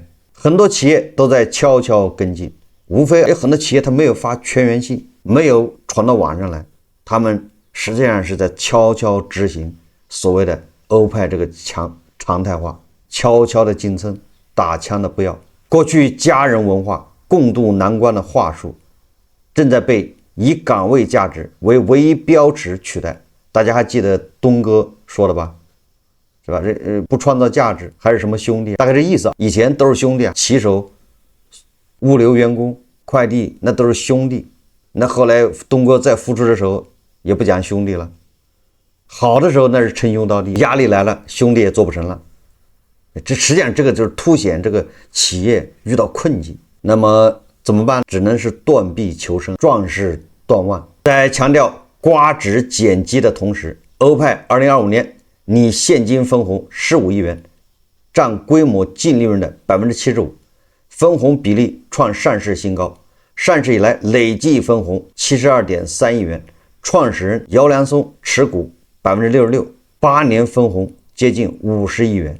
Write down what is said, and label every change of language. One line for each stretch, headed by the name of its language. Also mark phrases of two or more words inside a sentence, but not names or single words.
Chinese: 很多企業都在悄悄跟進，無非有很多企業它沒有發全員信，沒有傳到網上來，他們實際上是在悄悄執行所謂的歐派這個常態化，悄悄的進村，打槍的不要。過去家人文化共度難關的話術，正在被以崗位價值為唯一標尺取代。大家還記得東哥說的吧？是吧？不創造價值還是什麼兄弟？大概这意思。以前都是兄弟啊，旗手物流員工、快遞那都是兄弟。那后来东哥再复出的时候也不讲兄弟了，好的时候那是称兄道弟，压力来了兄弟也做不成了。这实际上这个就是凸显这个企業遇到困境，那麼怎麼辦？只能是斷臂求生，壯士斷腕。在強調刮脂減肌的同時，歐派2025年擬現金分紅15億元，佔規模淨利潤的75%，分紅比例創上市新高。上市以來累計分紅72.3億元，創始人姚良松持股66%，8年分紅接近50億元。